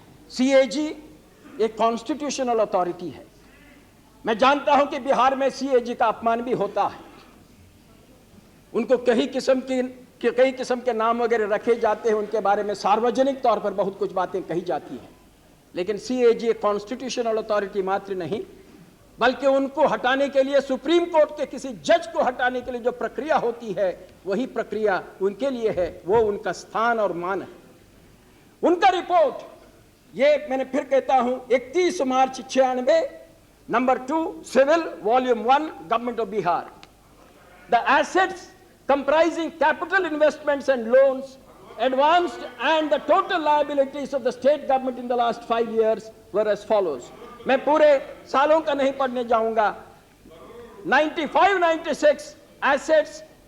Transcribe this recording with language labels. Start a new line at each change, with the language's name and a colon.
Hindi: CAG एक constitutional authority है। मैं जानता हूं कि बिहार में CAG का अपमान भी होता है, उनको कई किस्म के नाम वगैरह रखे जाते हैं, उनके बारे में सार्वजनिक तौर पर बहुत कुछ बातें कही जाती हैं, लेकिन CAG एक कॉन्स्टिट्यूशनल अथॉरिटी मात्र नहीं, बल्कि उनको हटाने के लिए, सुप्रीम कोर्ट के किसी जज को हटाने के लिए जो प्रक्रिया होती है, वही प्रक्रिया उनके लिए है, वो उनका स्थान और मान है। उनका रिपोर्ट, ये मैंने फिर कहता हूं, 31 मार्च 96, number 2, civil, volume 1, government of Bihar.
English: The assets comprising capital investments and loans advanced and the total liabilities of the state government in the last 5 years were as follows।
Hindi: मैं पूरे सालों का नहीं पढ़ने जाऊंगा। 95-96 assets